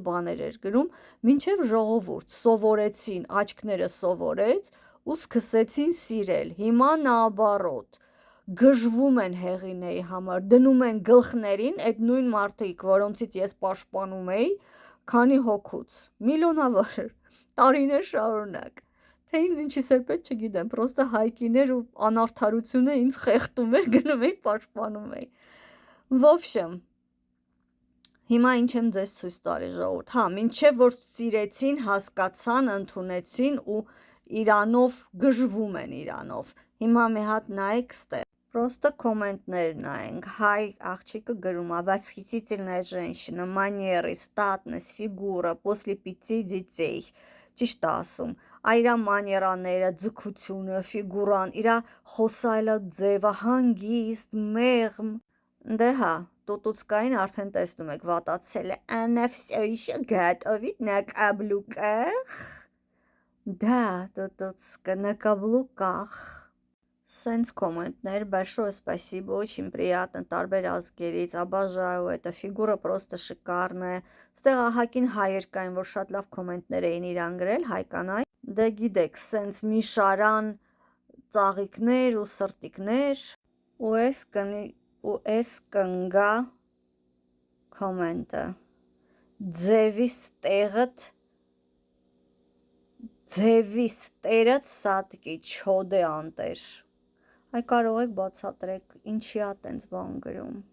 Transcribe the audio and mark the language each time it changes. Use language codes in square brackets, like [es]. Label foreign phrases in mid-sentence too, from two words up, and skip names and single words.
[hy] բաներ էր գրում, մինչև ժողովուրդ սովորեցին, աչքները սովորեց ու սկսեցին սիրել, հիմա նաաբարոտ, գժվում են Հեղինեի համար, դնում են գլխներին այդ նույն մարդիկ, որոնցից ես պաշտպանում էի, քանի հոգուց, միլիոնավոր, տարիներ շարունակ, թե ինձ ինչիս էր պետք չգիտեմ, պրոստը հայկիներ ու անարդարությունը ինձ խեղդում էր, գնում էի պաշտպանում էի, ոբշեմ, հիմա ինչ եմ ձեզ ցույց տալի ժողովուրդ, հա, մինչև որ սիրեցին, հասկացան, ընդունեցին ու իրանով գժվում են իրանով, հիմա մի հատ նայեք ստեղ, պրոստը կոմենտներ նայենք, հայ աղջիկը գրում ա, [ru] восхитительная женщина, манеры, статность, фигура, после 5 детей, [hy] ճիշտ ա ասում, իրա մաներաները, ձգությունը, ֆիգուրան, իրա խոսալը ձևը, հանգիստ, մեղմ, դե հա, տուտուցկային արդեն տեսնում եք, վատացել է, [ru] она всё еще готовит на каблуках, да, тутуцка, на каблуках, [hy] Սենց կոմենտներ, [ru] большое спасибо, очень приятно, [hy] տարբեր ազգերից, [ru] обожаю это, [hy] ֆիգուրը [ru] просто шикарна [hy] է, ստեղ ահագին հայեր կային, որ շատ լավ կոմենտներ էին իրան գրել, հայկանայ, դե գիտեք, սենց մի շարան ծաղիկներ ու սրտիկներ, ու էս կնգա կոմենտը, ձևիս տերըտ սատկի, չոդե անտեր, այ կարող եք բացատրեք, ինչի ա տենց բան գրում,